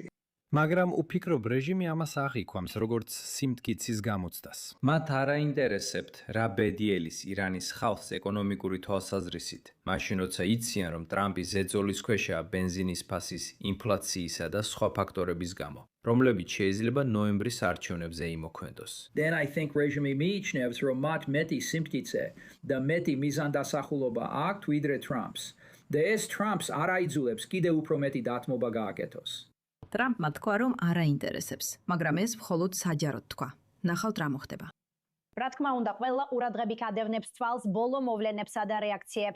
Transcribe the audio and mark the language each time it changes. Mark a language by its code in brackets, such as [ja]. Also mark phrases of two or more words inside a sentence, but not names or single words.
[ka] მაგრამ უფიქრობ, რეჟიმი ამას აღიქვამს, როგორც სიმტკიცის გამოცდას. მათ არ აინტერესებთ, რა ბედიელის ირანის ხალხს ეკონომიკური თვალსაზრისით, მაშინ როცა იციან, რომ ტრამპი ზეწოლის ქვეშაა ბენზინის ფასის, ინფლაციისა და სხვა ფაქტორების გამო, რომლებიც შეიძლება ნოემბრის არჩევნებზე იმოქმედოს. [en] Then I think [ka] რეჟიმი მიიჩნევს, რომ მათ მეტი სიმტკიცე და მეტი მიზანდასახულობა აქვთ ვიდრე ტრამპს. და ეს ტრამპს არ აიძულებს კიდევ უფრო მეტი დათმობა გააკეთოს. ტრამპმა თქვა, რომ არ აინტერესებს, მაგრამ ეს მხოლოდ საჯაროდ თქვა. ნახავთ რა მოხდება. რა თქმა უნდა, ყველა ყურადღები გადევნებს თვალს ბოლო მოვლენებსა და რეაქციებს.